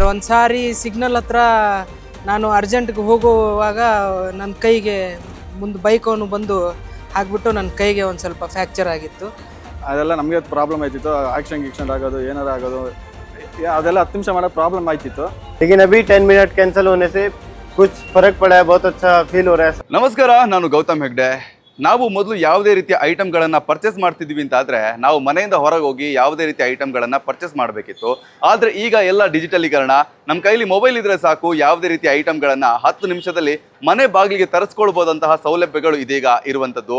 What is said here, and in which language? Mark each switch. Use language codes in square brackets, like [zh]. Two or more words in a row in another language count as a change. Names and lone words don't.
[kn] ಒಂದು ಸಾರಿ ಸಿಗ್ನಲ್ ಹತ್ರ ನಾನು ಅರ್ಜೆಂಟ್ಗೆ ಹೋಗುವಾಗ ನನ್ನ ಕೈಗೆ ಮುಂದೆ ಬೈಕವನು ಬಂದು ಹಾಕ್ಬಿಟ್ಟು ನನ್ನ ಕೈಗೆ ಒಂದು ಸ್ವಲ್ಪ ಫ್ರ್ಯಾಕ್ಚರ್ ಆಗಿತ್ತು. ಅದೆಲ್ಲ ನಮಗೆ ಪ್ರಾಬ್ಲಮ್ ಆಯ್ತಿತ್ತು. ಆಕ್ಸಿಡೆಂಟ್ ಆಗೋದು ಏನಾರು ಆಗೋದು ಅದೆಲ್ಲ 10 ನಿಮಿಷ ಮಾಡೋ ಪ್ರಾಬ್ಲಮ್ ಆಯ್ತಿತ್ತು. [hi] लेकिन अभी 10 मिनट कैंसिल होने से कुछ फर्क पड़ा है, बहुत अच्छा फील हो रहा है. [kn] ನಮಸ್ಕಾರ, ನಾನು ಗೌತಮ್ ಹೆಗ್ಡೆ. ನಾವು ಮೊದಲು ಯಾವುದೇ ರೀತಿಯ ಐಟಮ್ಗಳನ್ನು ಪರ್ಚೇಸ್ ಮಾಡ್ತಿದ್ವಿ ಅಂತಾದರೆ ನಾವು ಮನೆಯಿಂದ ಹೊರಗೆ ಹೋಗಿ ಯಾವುದೇ ರೀತಿಯ ಐಟಮ್ಗಳನ್ನು ಪರ್ಚೇಸ್ ಮಾಡಬೇಕಿತ್ತು. ಆದರೆ ಈಗ ಎಲ್ಲ ಡಿಜಿಟಲೀಕರಣ, ನಮ್ಮ ಕೈಲಿ ಮೊಬೈಲ್ ಇದ್ದರೆ ಸಾಕು, ಯಾವುದೇ ರೀತಿಯ ಐಟಮ್ಗಳನ್ನು 10 ನಿಮಿಷದಲ್ಲಿ ಮನೆ ಬಾಗಿಲಿಗೆ ತರಿಸ್ಕೊಳ್ಬೋದಂತಹ ಸೌಲಭ್ಯಗಳು ಇದೀಗ ಇರುವಂಥದ್ದು.